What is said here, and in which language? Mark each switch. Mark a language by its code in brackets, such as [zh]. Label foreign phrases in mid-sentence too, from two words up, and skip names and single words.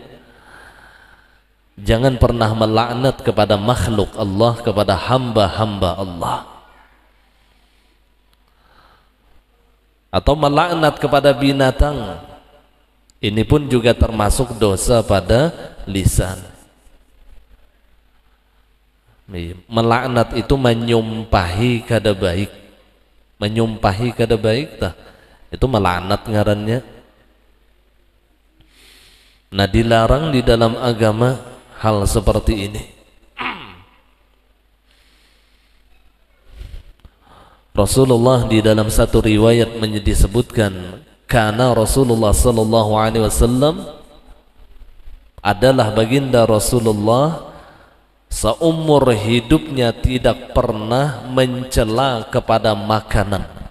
[bjn] Jangan pernah melaknat kepada makhluk Allah, kepada hamba-hamba Allah. Atau melaknat kepada binatang, ini pun juga termasuk dosa pada lisan. Melaknat itu menyumpahi kada baik. Menyumpahi kada baik tah, itu melaknat ngarannya. Nah, dilarang di dalam agama hal seperti ini. Rasulullah di dalam satu riwayat disebutkan, karena Rasulullah [ar] صلى الله عليه وسلم [bjn] adalah baginda Rasulullah seumur hidupnya tidak pernah mencela kepada makanan.